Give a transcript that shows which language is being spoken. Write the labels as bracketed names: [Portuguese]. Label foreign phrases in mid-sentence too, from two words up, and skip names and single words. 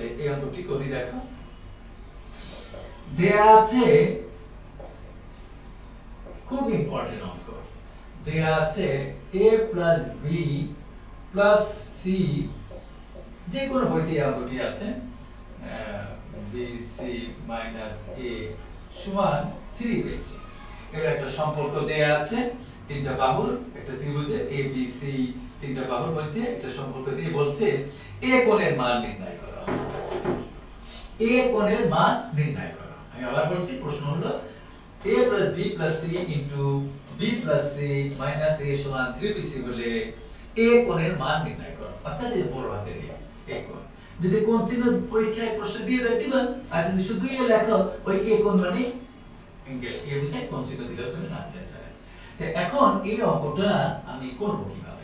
[Bangla] এই অঙ্কটি করি। দেখো, দেয়া আছে, খুব ইম্পর্টেন্ট অঙ্ক, দেয়া আছে [English] a plus b plus c, [Bangla] যে কোনো বইতে এই অঙ্কটি আছে, [English] bc minus a [Bangla] সমান 3bc। এর একটা সম্পর্ক দেয়া আছে, তিনটা বাহুর একটা ত্রিভুজে abc, তিনটা বাহুর মধ্যে একটা সম্পর্ক দিয়ে বলছে a কোণের মান নির্ণয় করো। a কোণের মান নির্ণয় করো। আমি আবার বলছি, প্রশ্ন হলো [English] a plus b plus c into b plus c minus a [Bangla] সমান 3bc বলে a কোণের মান নির্ণয় করো। অর্থাৎ এই বড় হাতের a কোণ। যদি কোণ চিহ্ন পরীক্ষায় প্রশ্ন দিয়ে দেয় দিবেন, আর যদি শুধু এ লেখো ওই a কোণ মানে অ্যাঙ্গেল, a বুঝায় কোণ চিহ্ন দিলে চলে, না দিলে চলে। তো এখন এই অঙ্কটা আমি করব কিভাবে?